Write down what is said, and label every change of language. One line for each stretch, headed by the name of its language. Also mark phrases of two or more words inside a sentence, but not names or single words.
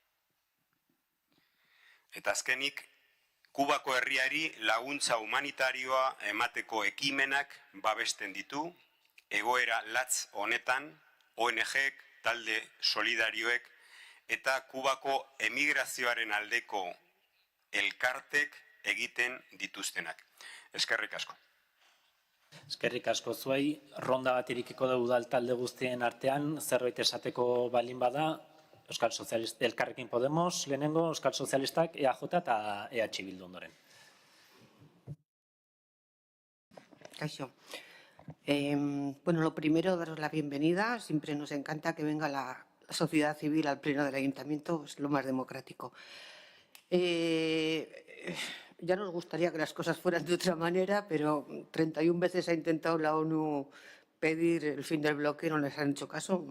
Basque: Eta azkenik, Kubako herriari laguntza humanitarioa emateko ekimenak babesten ditu, egoera latz honetan, ONG-ek, talde solidarioek, eta Kubako emigrazioaren aldeko elkartek egiten dituztenak. Eskerrik asko. Eskerrik asko zuei, ronda bat irikiko da udal talde guztien artean, zerbait esateko balin bada, Euskal Sozialistak, Elkarrekin Podemos, lehenengo, Euskal Sozialistak, EAJ eta EH Bildu ondoren. Kaixo.
Spanish: Bueno, lo primero, daros la bienvenida. Siempre nos encanta que venga la sociedad civil al pleno del ayuntamiento, es lo más democrático. Ya nos gustaría que las cosas fueran de otra manera, pero 31 veces ha intentado la ONU pedir el fin del bloqueo, no les han hecho caso.